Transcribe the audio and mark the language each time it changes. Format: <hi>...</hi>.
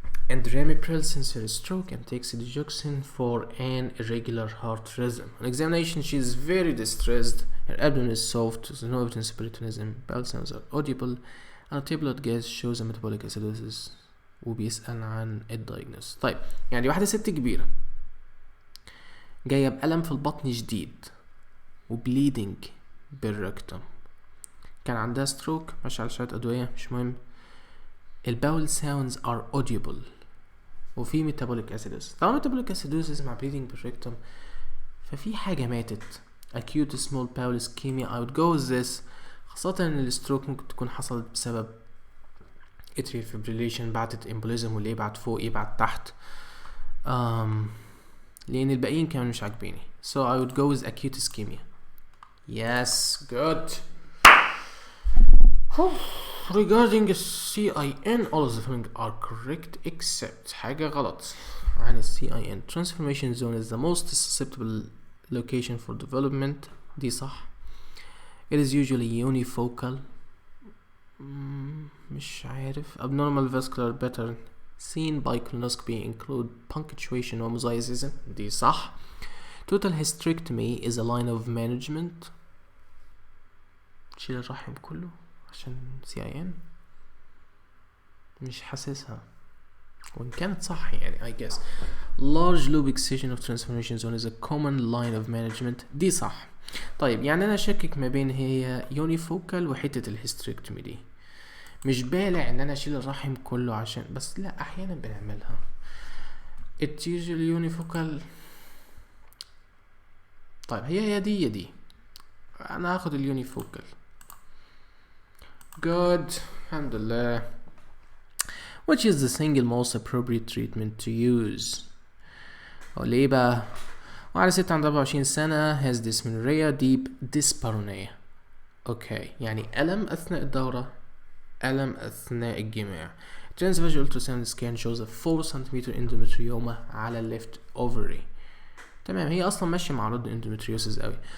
<en>and ramipril since her stroke and takes digoxin for an irregular heart rhythm. On examination, she is very distressed. Her abdomen is soft, there's no evidence of peritonism, bowel sounds are audible, and a tablet gas shows a metabolic acidosis.</en> <ar>وبيسأل عن الدايجنوز. طيب يعني واحدة ست كبيرة جاية بألم في البطن شديد وبليدنج بالركتم، كان عندها ستروك، ماشي على شوية أدوية مش مهم، الباول</ar> <en>sounds are audible</en> <ar>وفي metabolic acidosis. طبعا metabolic acidosis مع bleeding بالركتم ففي حاجة ماتت. acute small bowel ischemia</ar> <en>I would go with this،</en> <ar>خاصة ان الستروك ممكن تكون حصلت بسبب atrial fibrillation بعتت embolism واللي يبعت فوق يبعت تحت، لأن الباقيين كانوا مش عاجبيني.</ar> <en>so I would go with acute ischemia. yes good. regarding CIN all of the following are correct except</en> <ar>حاجة غلط عن ال</ar> <en>CIN. transformation zone is the most susceptible location for development،</en> <ar>دي صح.</ar> <en>it is usually unifocal،</en> <ar>مش عارف.</ar> <en>abnormal vascular pattern seen by colonoscopy include punctuation و mosaicism،</en> <ar>دي صح.</ar> <en>total hysterectomy is a line of management،</en> <ar>تشيل الرحم كله عشان CIN، مش حاسسها وإن كانت صح يعني</ar> <en>I guess. large lobe excision of transformation zone is a common line of management،</en> <ar>دي صح. طيب يعني أنا شاكك ما بين هي unifocal وحتة الهيستريكتومي دي، مش بالع ان انا اشيل الرحم كله عشان بس، لا احيانا بنعملها.</ar> <en>it's usually unifocal.</en> <ar>طيب هي دي يا دي، انا هاخد اليونيفوكال.</ar> <en>good</en> <ar>الحمد لله.</ar> <en>which is the single most appropriate treatment to use؟</en> <ar>ليه بقى؟ وعلى ست عندها 24 سنة</ar> <en>has dysmenorrhea deep dyspareunia.</en> <ar>اوكي يعني ألم أثناء الدورة، ألم أثناء الجماع.</ar> <en>transvaginal ultrasound scan shows a 4 cm endometrioma على left ovary.</en> <ar>تمام هي أصلا ماشية مع رد endometriosis قوي.</ar>